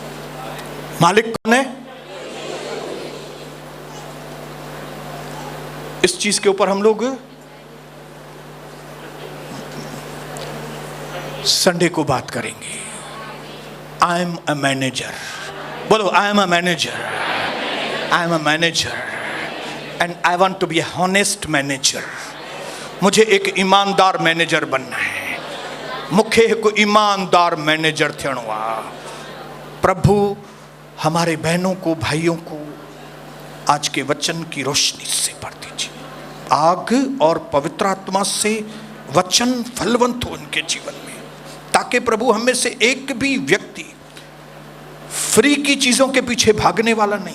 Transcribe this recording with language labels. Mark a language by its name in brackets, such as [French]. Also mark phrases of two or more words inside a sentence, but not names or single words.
[Hindi] मालिक कौन है? इस चीज के ऊपर हम लोग संडे को बात करेंगे। [English] I am a manager, बोलो I am a manager, I am a manager and I want to be a honest manager. [Hindi] मुझे एक ईमानदार मैनेजर बनना है, [Sindhi] मुखे एक ईमानदार मैनेजर थियणो आहे। [Hindi] प्रभु हमारे बहनों को, भाइयों को आज के वचन की रोशनी से भर दीजिए। आग और पवित्र आत्मा से वचन फलवंत हो इनके जीवन में, ताकि प्रभु हमें से एक भी व्यक्ति फ्री की चीजों के पीछे भागने वाला नहीं।